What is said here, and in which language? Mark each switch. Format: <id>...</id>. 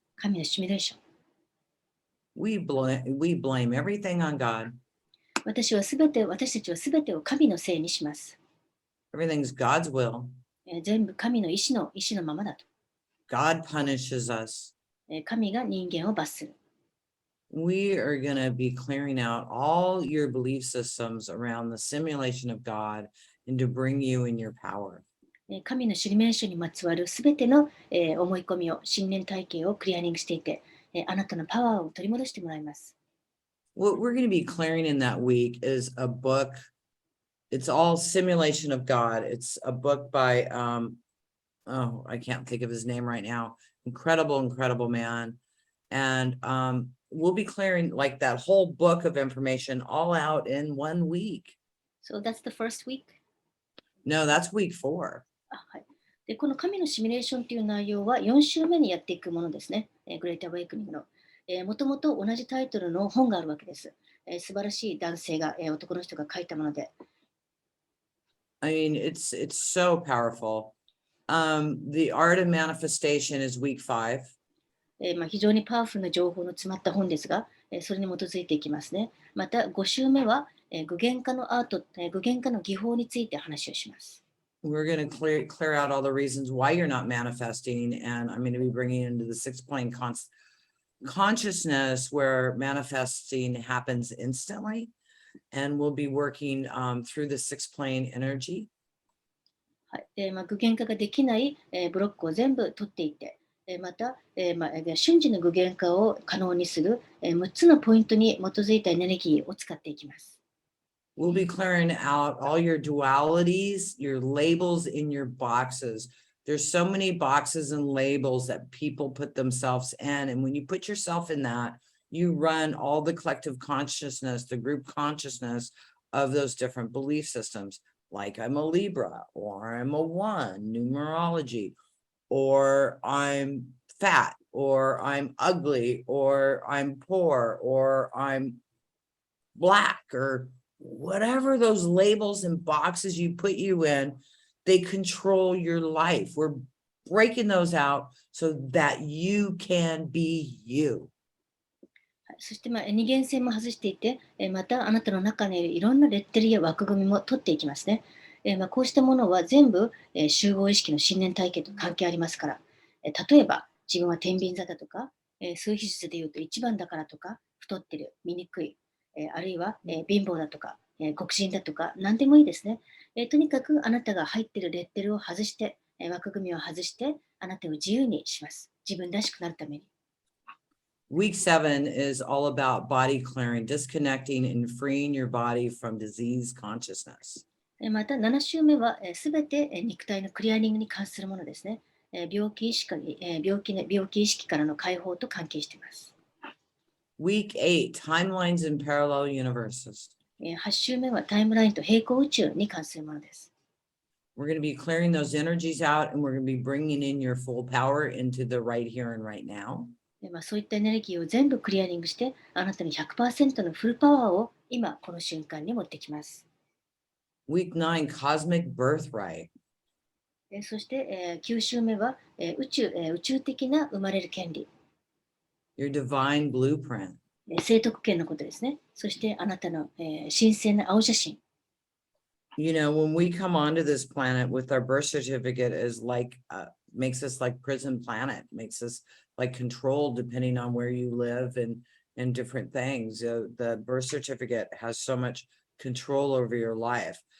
<ja>神のシミュレーション。</ja> <en>We blame everything on God.</en> <ja>私たちはすべてを神のせいにします。</ja> <en>Everything's God's will.</en> <ja>全部神の意志のままだと。</ja> <en>God punishes us.</en> <ja>神が人間を罰する。</ja> <en>We are going to be clearing out all your belief systems around the simulation of God and to bring you in your power.</en> <ja>神のシミュレーションにまつわるすべての思い込みを、信念体系をクリアリングしていて、あなたのパワーを取り戻してもらいます。</ja> <en>What we're going to be clearing in that week is a book. It's all simulation of God. It's a book by, I can't think of his name right now. Incredible man. And we'll be clearing like that whole book of information all out in 1 week. So that's the first week? No, that's week 4.</en> <ja>はい。で、この神のシミュレーションという内容は4週目にやっていくものですね。グレートアウェイクニングの。もともと同じタイトルの本があるわけです。素晴らしい男性が、男の人が書いたもので。</ja> <en>I mean, it's so powerful. The art of manifestation is week 5.</en> <ja>非常にパワフルな情報の詰まった本ですが、それに基づいていきますね。また5週目は、具現化のアート、具現化の技法について話をします。</ja> <en>We're going to clear out all the reasons why you're not manifesting, and I'm going to be bringing into the 6th plane consciousness where manifesting happens instantly, and we'll be working through the 6th plane energy.</en> <ja>はい。具現化ができない、ブロックを全部取っていって、また、瞬時の具現化を可能にする、6つのポイントに基づいたエネルギーを使っていきます。</ja> <en>We'll be clearing out all your dualities, your labels in your boxes. There's so many boxes and labels that people put themselves in. And when you put yourself in that, you run all the collective consciousness, the group consciousness of those different belief systems. Like I'm a Libra, or I'm a 1, numerology, or I'm fat, or I'm ugly, or I'm poor, or I'm black, or whatever those labels and boxes you put you in, they control your life. We're breaking those out so that you can be you.</en> <ja>そして、二元性も外していて、またあなたの中にいるいろんなレッテルや枠組みも取っていきますね。こうしたものは全部、集合意識の信念体系と関係ありますから、例えば自分は天秤座だとか、数比術で言うと1番だからとか、太ってる、醜い、あるいは、貧乏だとか、黒人だとか、何でもいいですね。とにかくあなたが入っているレッテルを外して、枠組みを外して、あなたを自由にします。自分らしくなるために。</ja> <en>Week 7 is all about body clearing, disconnecting and freeing your body from disease consciousness.</en> <ja>また7週目はすべて肉体のクリアリングに関するものですね。病気意識からの解放と関係しています。</ja> <en>Week 8, timelines and parallel universes.</en> <ja>8週目はタイムラインと平行宇宙に関するものです。</ja> <en>We're going to be clearing those energies out and we're going to be bringing in your full power into the right here and right now.</en> <ja>そういったエネルギーを全部クリアリングして、あなたに 100% のフルパワーを今この瞬間に持ってきます。</ja> <en>Week 9, cosmic birthright.</en> <ja>そして、9週目は、宇宙的な生まれる権利。</ja> <en>Your divine blueprint.</en> <ja>生徳権のことですね。そしてあなたの、神聖な青写真。</ja> <en>You know, when we come onto this planet with our birth certificate is like, makes us like prison planet, makes us like controlled depending on where you live and different things. The birth certificate has so much control over your life.</en>